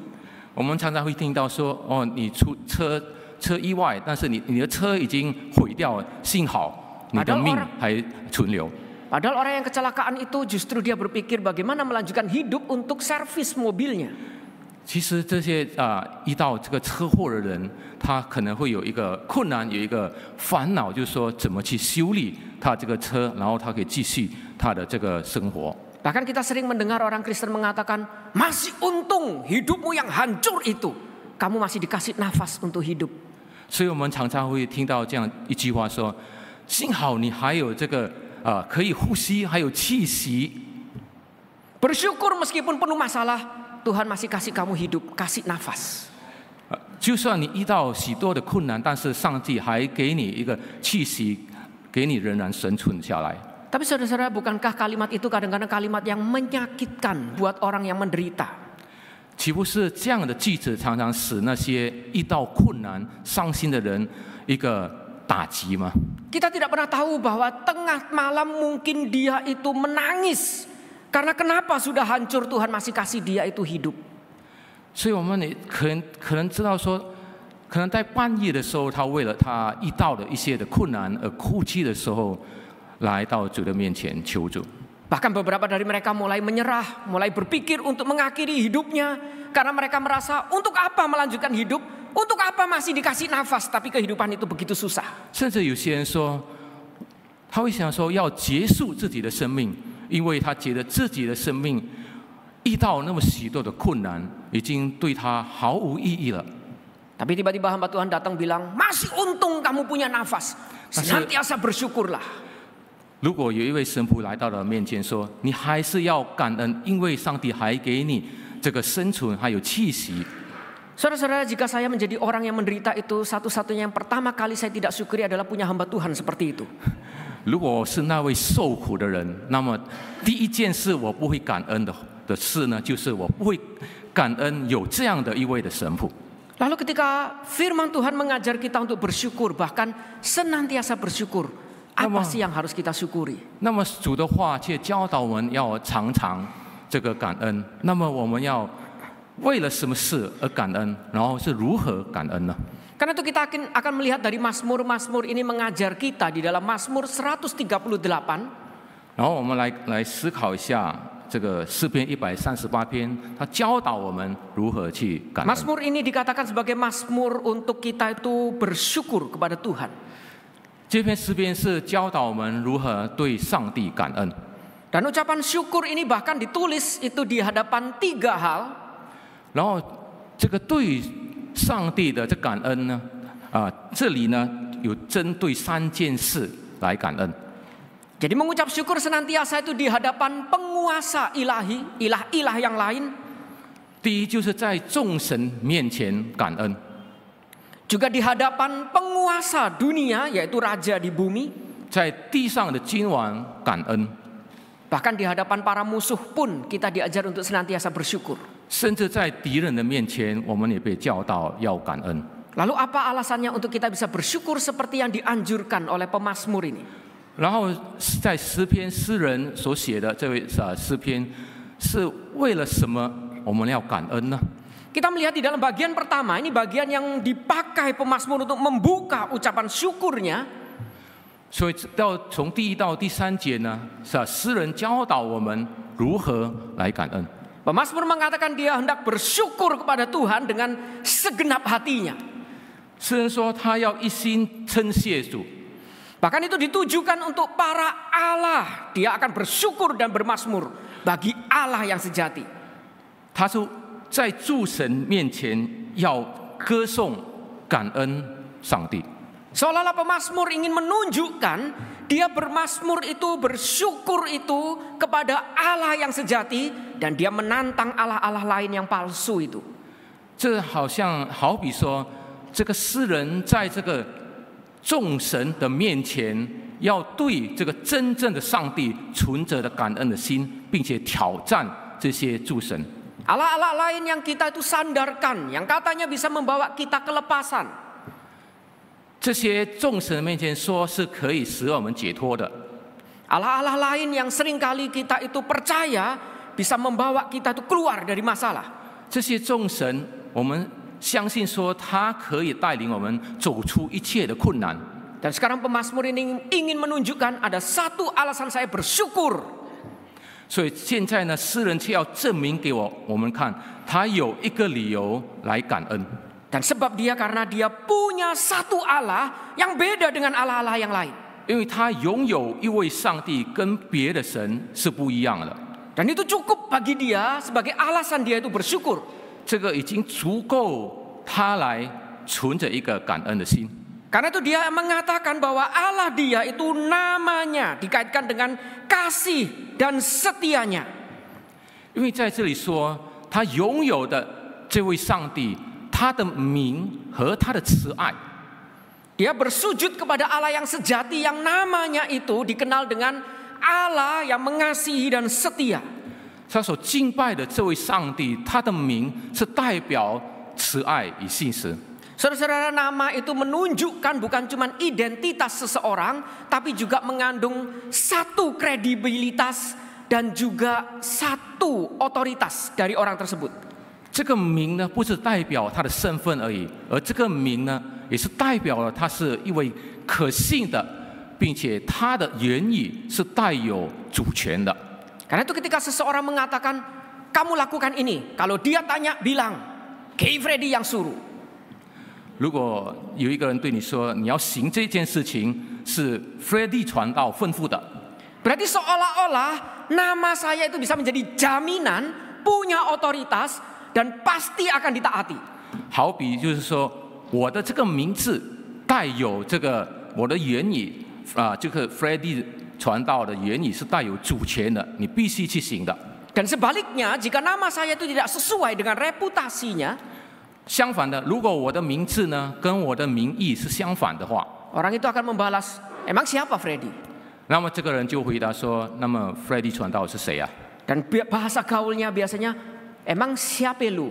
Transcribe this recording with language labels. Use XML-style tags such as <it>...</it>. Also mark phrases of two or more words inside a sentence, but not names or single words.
<zh>我们常常会听到说，你出车意外，但是你的车已经毁掉了，幸好你的命还存留。</zh> <id>Padahal orang yang kecelakaan itu justru dia berpikir bagaimana melanjutkan hidup untuk servis mobilnya.</id> <zh>其实这些遇到这个车祸的人，他可能会有一个困难，有一个烦恼，就是说怎么去修理他这个车，然后他可以继续他的这个生活。</zh> <id>Bahkan kita sering mendengar orang Kristen mengatakan, masih untung hidupmu yang hancur itu, kamu masih dikasih nafas untuk hidup.</id> <zh>所以我们常常会听到这样一句话说：幸好你还有这个可以呼吸，还有气息。</zh> <id>Bersyukur meskipun penuh masalah, Tuhan masih kasih kamu hidup, kasih nafas.</id> <zh>就算你遇到许多的困难，但是上帝还给你一个气息，给你仍然生存下来。</zh> <id>Tapi saudara-saudara, bukankah kalimat itu kadang-kadang kalimat yang menyakitkan buat orang yang menderita?</id> <zh>岂不是这样的句子常常使那些遇到困难、伤心的人一个打击吗？</zh> <id>Kita tidak pernah tahu bahwa tengah malam mungkin dia itu menangis. Karena kenapa sudah hancur Tuhan masih kasih dia itu hidup.</id> <zh>所以我们也可能知道说，可能在半夜的时候，他为了他遇到的一些的困难而哭泣的时候，来到主的面前求助。</zh> <id>Bahkan beberapa dari mereka mulai menyerah, mulai berpikir untuk mengakhiri hidupnya. Karena mereka merasa untuk apa melanjutkan hidup, untuk apa masih dikasih nafas, tapi kehidupan itu begitu susah.</id> <zh>甚至有些人说，他会想说要结束自己的生命，因为他觉得自己的生命遇到那么许多的困难，已经对他毫无意义了。</zh> <id>Tapi tiba-tiba hamba Tuhan datang bilang, masih untung kamu punya nafas, senantiasa bersyukurlah.</id> <zh>如果有一位神父来到了面前说，你还是要感恩，因为上帝还给你这个生存还有气息。</zh> <id>Saudara-saudara, jika saya menjadi orang yang menderita itu, satu-satunya yang pertama kali saya tidak syukuri adalah punya hamba Tuhan seperti itu.</id> <zh>如果我是那位受苦的人，那么第一件事我不会感恩的事呢，就是我不会感恩有这样的一位的神父。</zh> <id>Lalu ketika firman Tuhan mengajar kita untuk bersyukur, bahkan senantiasa bersyukur, apa sih yang harus kita syukuri?</id> <zh>那么主的话却教导我们要常常这个感恩。那么我们要为了什么事而感恩，然后是如何感恩呢？</zh> <id>Karena itu kita akan melihat dari Mazmur ini mengajar kita di dalam Mazmur 138.</id> <zh>然后我们来思考一下这个诗篇138篇，它教导我们如何去感恩。</zh> <id>Mazmur ini dikatakan sebagai Mazmur untuk kita itu bersyukur kepada Tuhan.</id> <zh>这篇诗篇是教导我们如何对上帝感恩。</zh> <id>Dan ucapan syukur ini bahkan ditulis itu di hadapan 3 hal.</id> <zh>然后这个对上帝的这感恩呢，这里呢有针对3件事来感恩。</zh> <id>Jadi mengucap syukur senantiasa itu di hadapan penguasa ilahi, ilah-ilah yang lain.</id> <zh>第一就是在众神面前感恩，</zh> <id>Juga di hadapan penguasa dunia, yaitu raja di bumi.</id> <zh>在地上的君王感恩，</zh> <id>Bahkan di hadapan para musuh pun kita diajar untuk senantiasa bersyukur.</id> <zh>甚至在敌人的面前，我们也被教导要感恩。</zh> <id>Lalu apa alasannya untuk kita bisa bersyukur seperti yang dianjurkan oleh pemazmur ini?</id> <zh>然后在诗篇诗人所写的这位诗篇，是为了什么我们要感恩呢？</zh> <id>Kita melihat di dalam bagian pertama, ini bagian yang dipakai pemazmur untuk membuka ucapan syukurnya.</id> <zh>所以从第1到第3节呢，诗人教导我们如何来感恩。</zh> <id>Pemazmur mengatakan dia hendak bersyukur kepada Tuhan dengan segenap hatinya. 诗人说他要一心称谢主。 Bahkan itu ditujukan untuk para Allah. Dia akan bersyukur dan bermazmur bagi Allah yang sejati.</id> <zh>他是在诸神面前要歌颂感恩上帝。</zh> <id>Seolah-olah pemazmur ingin menunjukkan dia bermazmur itu, bersyukur itu kepada Allah yang sejati, dan dia menantang Allah-Allah lain yang palsu itu.</id> <zh>这好比说，这个诗人在这个众神的面前，要对这个真正的上帝存着的感恩的心，并且挑战这些诸神。</zh> <id>Allah-Allah lain yang kita itu sandarkan, yang katanya bisa membawa kita kelepasan.</id> <zh>这些众神的面前说是可以使我们解脱的。</zh> <id>Allah-Allah lain yang seringkali kita itu percaya bisa membawa kita itu keluar dari masalah.</id> <zh>这些众神，我们相信说他可以带领我们走出一切的困难。</zh> <id>Dan sekarang pemazmur ini ingin menunjukkan ada satu alasan saya bersyukur.</id> <zh>所以现在呢，诗人却要证明给我们看，他有一个理由来感恩。</zh> <id>Dan sebab karena dia punya satu Allah yang beda dengan Allah-Allah yang lain.</id> <zh>因为他拥有一位上帝，跟别的神是不一样的。</zh> <id>Dan itu cukup bagi dia sebagai alasan dia itu bersyukur.</id> <zh>这个已经足够他来存着一个感恩的心。</zh> <id>Karena itu dia mengatakan bahwa Allah dia itu namanya dikaitkan dengan kasih dan setianya.</id> <zh>因为在这里说，他拥有的这位上帝，他的名和他的慈爱。</zh> <id>Dia bersujud kepada Allah yang sejati, yang namanya itu dikenal dengan Allah yang mengasihi dan setia.</id> <zh>他所敬拜的这位上帝，他的名是代表慈爱与信实。</zh> <id>Saudara-saudara, nama itu menunjukkan bukan cuma identitas seseorang, tapi juga mengandung satu kredibilitas dan juga satu otoritas dari orang tersebut.</id> <zh>这个名呢，不是代表他的身份而已，而这个名呢，也是代表了他是一位可信的，并且他的言语是带有主权的。</zh> <id>Karena itu ketika seseorang mengatakan, kamu lakukan ini, kalau dia tanya bilang, Kay Freddy yang suruh.</id> <zh>如果有一个人对你说你要行这件事情是 Freddy 传道吩咐的，</zh> <id>Berarti seolah-olah nama saya itu bisa menjadi jaminan, punya otoritas dan pasti akan ditaati.</id> <zh>好比就是说我的这个名字带有这个我的言语这个 Freddy 传道的言语是带有主权的，你必须去行的。</zh> <id>Dan sebaliknya, jika nama saya itu tidak sesuai dengan reputasinya,</id> <zh>相反的，如果我的名字呢跟我的名义是相反的话，</zh> <id>orang itu akan membalas, emang siapa Freddy?</id> <zh>那么这个人就回答说，那么 Freddy 传道是谁啊？</zh> <id>Dan bahasa gaulnya biasanya, emang siapa lu?</id>